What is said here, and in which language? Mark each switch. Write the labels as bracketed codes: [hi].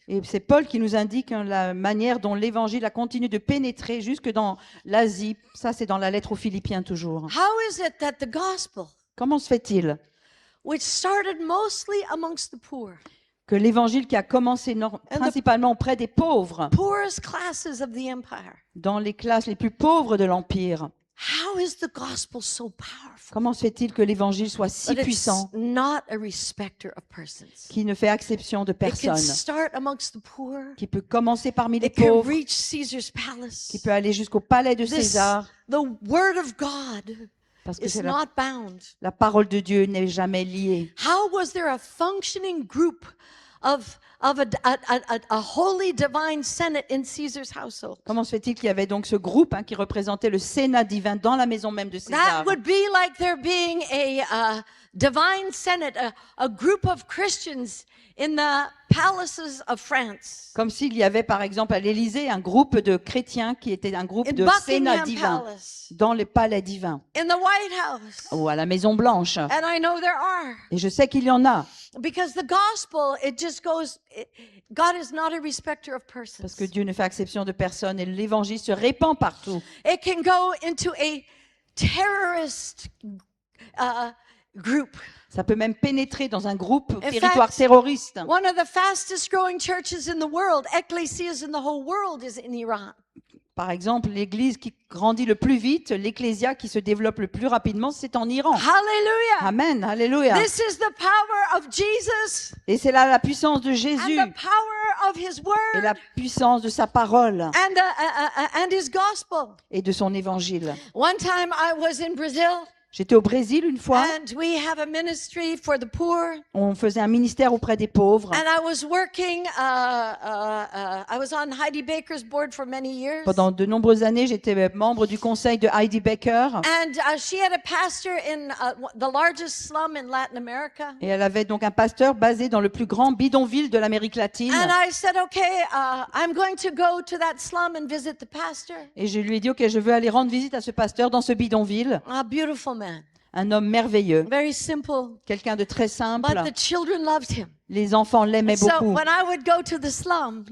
[fr] Et c'est Paul qui nous indique la manière dont l'évangile a continué de pénétrer jusque dans l'Asie. Ça, c'est dans la lettre aux Philippiens toujours. [en] How is it that the gospel, [fr] Comment se fait-il [en] which started mostly amongst the poor, [fr] que l'évangile qui a commencé principalement auprès des pauvres, [en] poorest classes of the empire, [fr] dans les classes les plus pauvres de l'Empire, [en] how is the gospel so powerful [fr] comment se fait-il que l'évangile soit si [en] that it's [fr] puissant [en] not a respecter of persons? [fr] qui ne fait exception de [en] It can [fr] personne, [en] start amongst the poor. [fr] qui peut commencer parmi les [en] It can [fr] pauvres, [en] reach Caesar's palace. [fr] qui peut aller jusqu'au palais de [en] This, [fr] César, [en] the word of God [fr] parce que [en] is [fr] c'est [en] not bound. [fr] la parole de Dieu n'est jamais liée. [en] How was there a functioning group of a holy divine senate in Caesar's household? [fr] Comment se fait-il qu'il y avait donc ce groupe qui représentait le Sénat divin dans la maison même de César? [en] That would be like there being a divine senate, a group of Christians in the palaces of France, [fr] Comme s'il y avait par exemple à l'Élysée un groupe de chrétiens qui était un groupe [en] in [fr] de Sénat [en] Buckingham [fr] divin [en] Palace, [fr] dans le palais divin [en] in the White House. [fr] ou à la Maison Blanche. [en] And I know there are. [fr] Et je sais qu'il y en a [en] Because the gospel, it just goes, God is not a respecter of persons. [fr] parce que Dieu ne fait exception de personne et l'évangile se répand partout. [en] It can go into a terrorist group. [fr] Ça peut même pénétrer dans un groupe [en] In [fr] territoire [en] fact, [fr] terroriste. [en] One of the fastest growing churches in the world, ecclesias in the whole world, is in Iran. [fr] Par exemple, l'église qui grandit le plus vite, l'ecclésia qui se développe le plus rapidement, c'est en Iran. [en] Hallelujah. [fr] Amen, alléluia. [en] This is the power of Jesus [fr] Et c'est là la puissance de [en] and [fr] Jésus [en] the power of his [fr] et [en] word [fr] la puissance de sa parole [en] and his gospel. [fr] et de son évangile. [en] One time I was in Brazil. [fr] J'étais au Brésil une fois. [en] and we have a ministry for the poor. [fr] On faisait un ministère auprès des pauvres. [en] And I was working, I was on Heidi Baker's board for many years. [fr] Pendant de nombreuses années, j'étais membre du conseil de Heidi Baker. [en] And she had a pastor in the largest slum in Latin America. [fr] Et elle avait donc un pasteur basé dans le plus grand bidonville de l'Amérique latine. [en] And I said, okay, I'm going to go to that slum and visit the pastor. [fr] Et je lui ai dit, OK, je veux aller rendre visite à ce pasteur dans ce bidonville. [en] A beautiful man, [fr] Un homme merveilleux, [en] very simple, [fr] quelqu'un de très simple. [en] but the children loved him. [fr] Les enfants l'aimaient [en] So [fr] beaucoup. [en] when I would go to the slum,